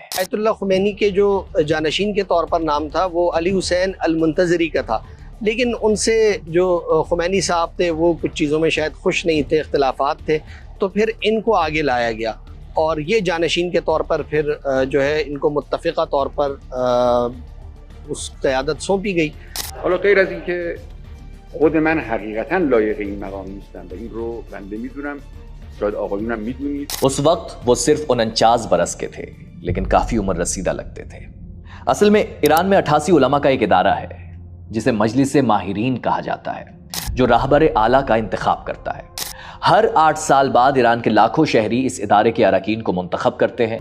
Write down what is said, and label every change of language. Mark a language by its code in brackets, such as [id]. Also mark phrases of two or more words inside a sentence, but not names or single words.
[ur] آیت اللہ خمینی کے جو جانشین کے طور پر نام تھا وہ علی حسین المنتظری کا تھا، لیکن ان سے جو خمینی صاحب تھے وہ کچھ چیزوں میں شاید خوش نہیں تھے، اختلافات تھے، تو پھر ان کو آگے لایا گیا اور یہ جانشین کے طور پر پھر جو ہے ان کو متفقہ طور پر اس قیادت سونپی گئی۔ [fa] حالا غیر از اینکه خود من حقیقتا لایق این مقام نیستم و این رو بنده میدونم، شاید آقایونم میدونید۔ [ur] اس وقت وہ صرف 49 برس کے تھے، لیکن کافی عمر رسیدہ لگتے تھے۔ اصل میں ایران میں 88 علماء کا ایک ادارہ ہے جسے مجلس ماہرین کہا جاتا ہے، جو راہبر اعلیٰ کا انتخاب کرتا ہے۔ ہر 8 سال بعد ایران کے لاکھوں شہری اس ادارے کے اراکین کو منتخب کرتے ہیں۔